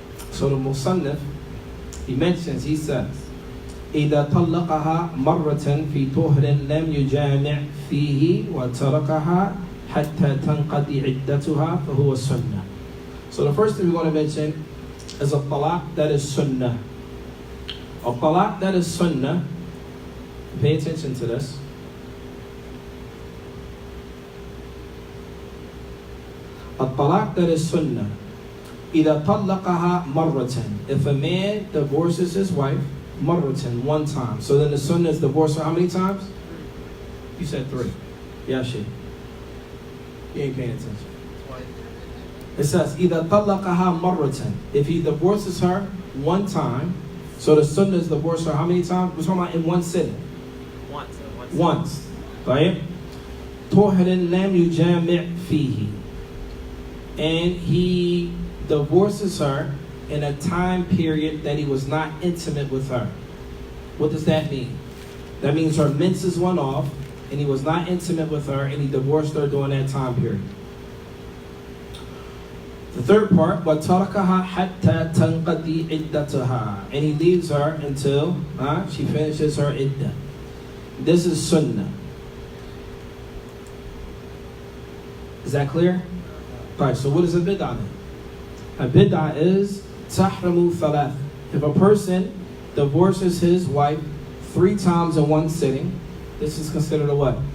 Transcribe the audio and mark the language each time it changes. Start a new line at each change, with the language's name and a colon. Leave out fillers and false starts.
English: So the Musannif, he mentions, he says,
Arabic: إذا طلقها مرة في طهر لم يجامع فيه وتركها حتى تنقضي عدتها فهو السنة.
English: So the first thing we're going to mention is a talaq that is sunnah. A talaq that is sunnah, pay attention to this. A talaq that is sunnah.
Arabic: إذا طلقها مرة.
English: If a man divorces his wife, مرة, one time. So then the sunnah is divorce her how many times? You said 3. Yeah, she. You ain't paying attention. It says,
Arabic: إذا طلقها مرة.
English: If he divorces her one time, so the sunnah is divorce her how many times? We're talking about in one sitting. Once. Right?
Arabic: طهر لم يجامع فيه.
English: And he divorces her in a time period that he was not intimate with her. What does that mean? That means her menses went off and he was not intimate with her and he divorced her during that time period. The third part,
Arabic: وَتَرَكَهَا حَتَّى تَنْقَضِي عِدَّتَهَا.
English: And he leaves her until she finishes her iddah. This is sunnah. Is that clear? Right, so what is a bid'ah then? A bid'ah is tahramu thalath. If a person divorces his wife 3 times in one sitting, this is considered a what?